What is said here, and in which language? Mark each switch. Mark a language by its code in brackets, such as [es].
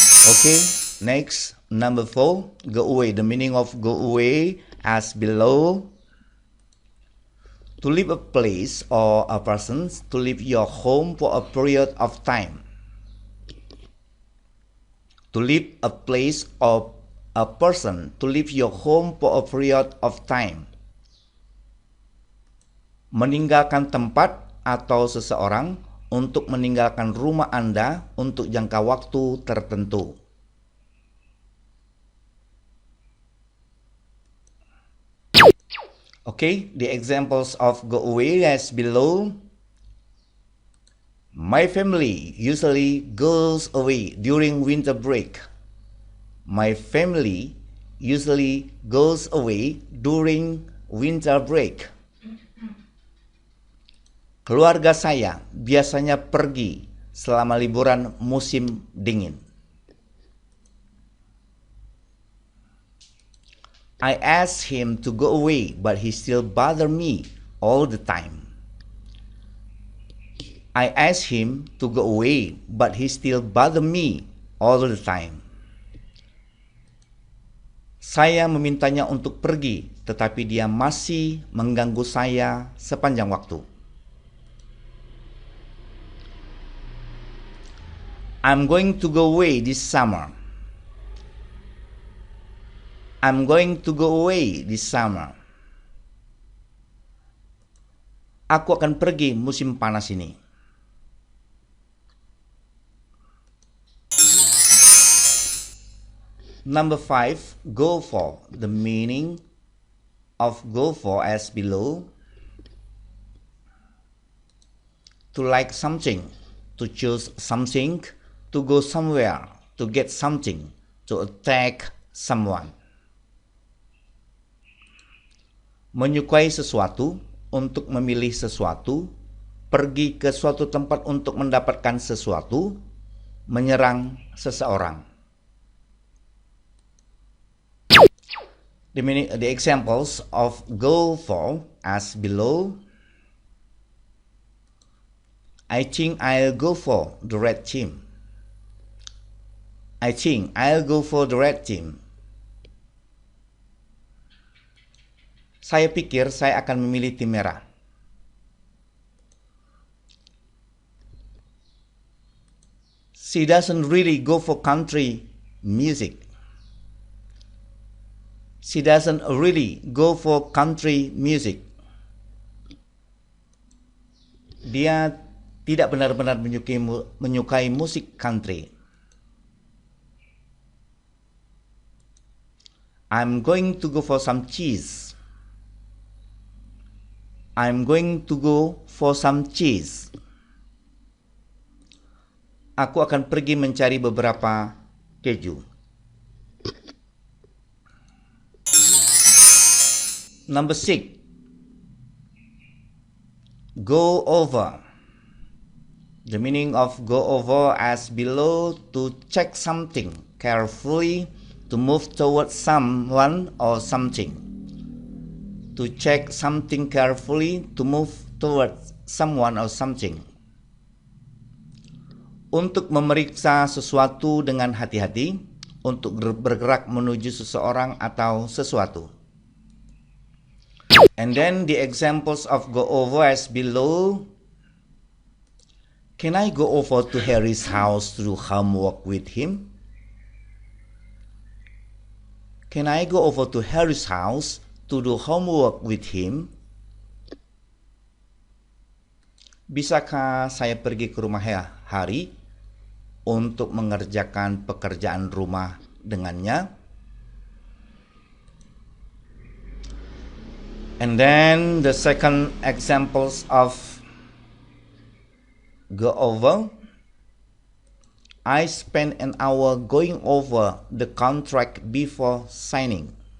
[en] Okay, next, number 4, go away. The meaning of go away as below: to leave a place or a person, to leave your home for a period of time. To leave a place or a person, to leave your home for a period of time. [id] Meninggalkan tempat atau seseorang untuk meninggalkan rumah Anda untuk jangka waktu tertentu. [en] Okay, the examples of go away as below: my family usually goes away during winter break. My family usually goes away during winter break. [id] Keluarga saya biasanya pergi selama liburan musim dingin. [en] I asked him to go away, but he still bothers me all the time. I asked him to go away, but he still bothers me all the time. [id] Saya memintanya untuk pergi, tetapi dia masih mengganggu saya sepanjang waktu. [en] I'm going to go away this summer. I'm going to go away this summer. [id] Aku akan pergi musim panas ini. [en] Number 5, go for. The meaning of go for as below: to like something, to choose something, to go somewhere, to get something, to attack someone. [id] Menyukai sesuatu, untuk memilih sesuatu, pergi ke suatu tempat untuk mendapatkan sesuatu, menyerang seseorang. [en] The examples of go for as below: I think I'll go for the red team. I think I'll go for the red team. [id] Saya pikir saya akan memilih tim merah. [en] She doesn't really go for country music. She doesn't really go for country music. [id] Dia tidak benar-benar menyukai musik country. [en] I'm going to go for some cheese. I'm going to go for some cheese. [id] Aku akan pergi mencari beberapa keju. [en] Number 6. Go over. The meaning of go over as below: to check something carefully, to move towards someone or something. To check something carefully, to move towards someone or something. [id] Untuk memeriksa sesuatu dengan hati-hati, untuk bergerak menuju seseorang atau sesuatu. [en] And then the examples of go over as below. Can I go over to Harry's house to do homework with him? Can I go over to Harry's house to do homework with him? [id] Bisakah saya pergi ke rumah Harry untuk mengerjakan pekerjaan rumah dengannya? [en] And then the second examples of go over. I spent an hour going over the contract before signing.